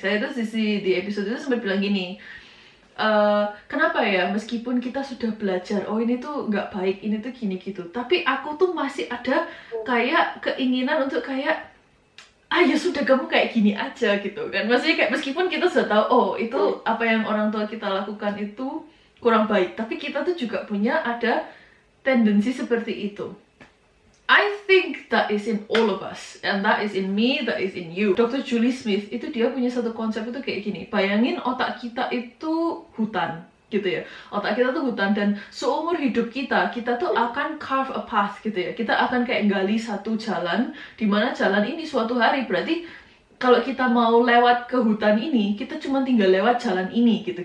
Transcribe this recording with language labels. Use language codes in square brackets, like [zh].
[id] Saya tuh di episode itu sempat bilang gini, kenapa ya meskipun kita sudah belajar, oh ini tuh nggak baik, ini tuh gini gitu, tapi aku tuh masih ada kayak keinginan untuk kayak, ya sudah kamu kayak gini aja gitu kan. Maksudnya kayak meskipun kita sudah tahu, oh itu apa yang orang tua kita lakukan itu kurang baik, tapi kita tuh juga punya ada tendensi seperti itu. [en] I think that is in all of us, and that is in me, that is in you. Dr. [id] Julie Smith itu dia punya satu konsep itu kayak gini, bayangin otak kita itu hutan gitu ya, otak kita tuh hutan, dan seumur hidup kita tuh akan [en] carve a path [id] gitu ya, kita akan kayak gali satu jalan, dimana jalan ini suatu hari berarti kalau kita mau lewat ke hutan ini, kita cuma tinggal lewat jalan ini gitu.